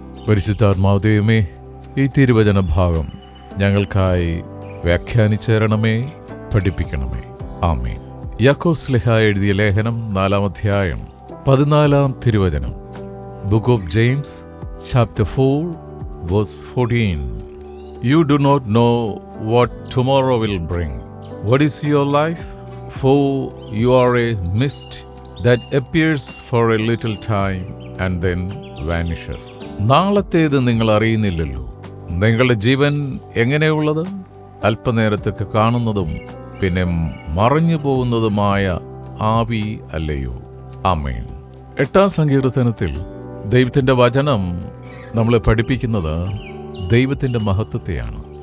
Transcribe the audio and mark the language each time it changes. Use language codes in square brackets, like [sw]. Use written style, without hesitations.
[ml] പരിശുദ്ധാത്മാവ് ദൈവമേ, ഈ തിരുവചന ഭാഗം ഞങ്ങൾക്കായി വ്യാഖ്യാനിച്ചേരണമേ, പഠിപ്പിക്കണമേ. ആമേൻ. യാക്കോബ് ശ്ലീഹ എഴുതിയ ലേഖനം 4-ാം അധ്യായം 14-ാം തിരുവചനം. [en] Book of James chapter 4 verse 14. You do not know what tomorrow will bring. What is your life? For you are a mist that appears for a little time and then vanishes. [ml] നാളത്തേത് നിങ്ങൾ അറിയുന്നില്ലല്ലോ. നിങ്ങളുടെ ജീവൻ എങ്ങനെയുള്ളത്? അല്പനേരത്തേക്ക് കാണുന്നതും പിന്നെ മറഞ്ഞു പോകുന്നതുമായ ആവി അല്ലയോ. ആമേൻ. 8-ാം സങ്കീർത്തനത്തിൽ ദൈവത്തിൻ്റെ വചനം നമ്മളെ പഠിപ്പിക്കുന്നത് ദൈവത്തിൻ്റെ മഹത്വത്തെയാണ്.